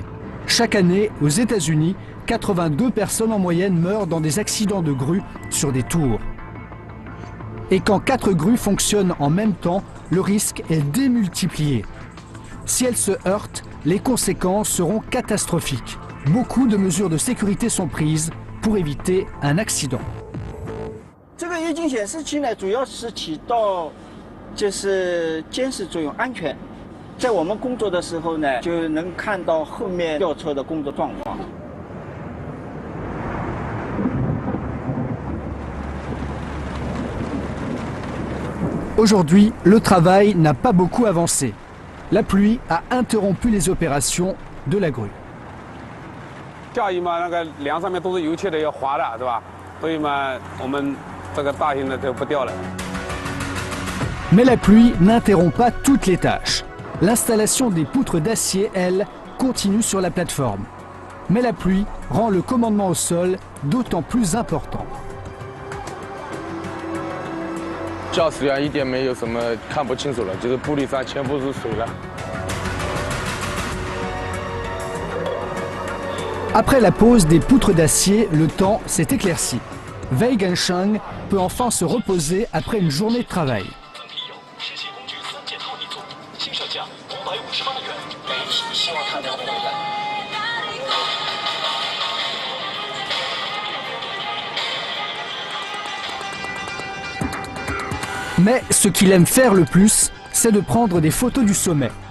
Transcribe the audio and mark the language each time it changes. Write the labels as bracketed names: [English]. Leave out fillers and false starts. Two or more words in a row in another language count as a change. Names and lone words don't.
[French] Chaque année, aux États-Unis, 82 personnes en moyenne meurent dans des accidents de grue sur des tours. Et quand 4 grues fonctionnent en même temps, le risque est démultiplié. Si elles se heurtent, les conséquences seront catastrophiques. beaucoup de mesures de sécurité sont prises pour éviter un accident. [Chinese] 这个液晶显示器呢，主要是起到就是监视作用，安全。在我们工作的时候呢，就能看到后面吊车的工作状况。 [French] Aujourd'hui, le travail n'a pas beaucoup avancé. La pluie a interrompu les opérations de la grue. [Chinese] 架椅嘛，那个梁上面都是油漆的，要滑的，是吧？所以嘛，我们这个大型的就不吊了。 [French] Mais la pluie n'interrompt pas toutes les tâches. L'installation des poutres d'acier, elle, continue sur la plateforme. Mais la pluie rend le commandement au sol d'autant plus important. [Chinese] 驾驶员一点没有什么看不清楚了，就是玻璃上全部是水了。 [French] Après la pose des poutres d'acier, le temps s'est éclairci. Wei Gensheng peut enfin se reposer après une journée de travail. Mais ce qu'il aime faire le plus, c'est de prendre des photos du sommet.